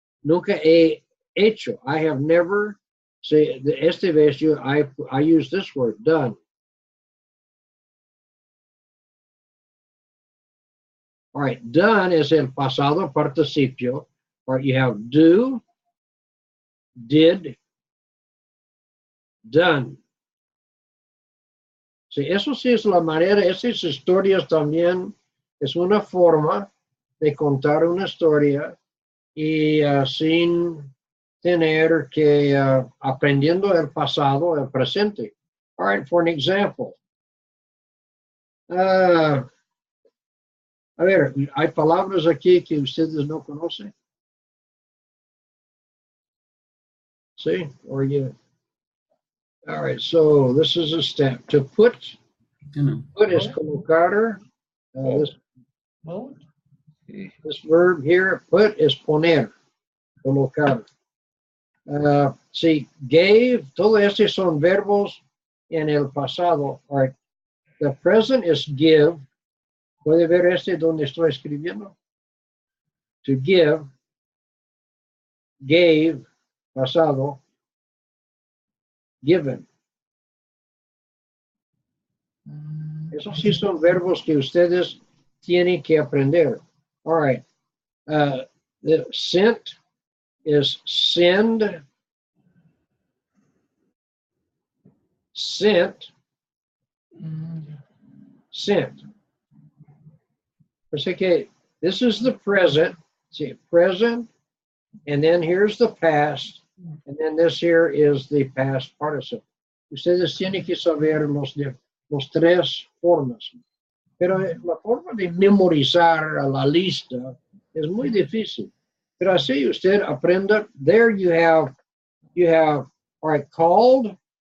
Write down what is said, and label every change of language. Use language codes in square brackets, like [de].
[es] Nunca he hecho. [en] I have never, see, [es] esta vez [en] I use this word, done. All right, done is [es] el pasado participio. [en] All right, you have do, did, done. [es] Sí, eso sí es la manera, esas historias también es una forma de contar una historia y sin tener que aprendiendo el pasado, el presente. [en] All right, for an example. [es] A ver, hay palabras aquí que ustedes no conocen. [en] See, or you. All right, so this is a step. To put is colocar. This verb here, put is [es] poner, colocar. [en] See, gave, [es] todo estos son verbos en el pasado. [en] All right, the present is give. [es] ¿Puede ver donde estoy escribiendo? [en] To give, gave, [es] pasado, [en] given. [es] Esos sí son verbos que ustedes tienen que aprender. [en] All right. The sent is send, sent, sent. [es] Así que [en] this is the present. See, present, and then here's the past, and then this here is the past participle. [es] Ustedes tienen que saber los tres formas. Pero la forma de memorizar a la lista es muy difícil. Pero así usted aprenda. [en] There you have, all right, called.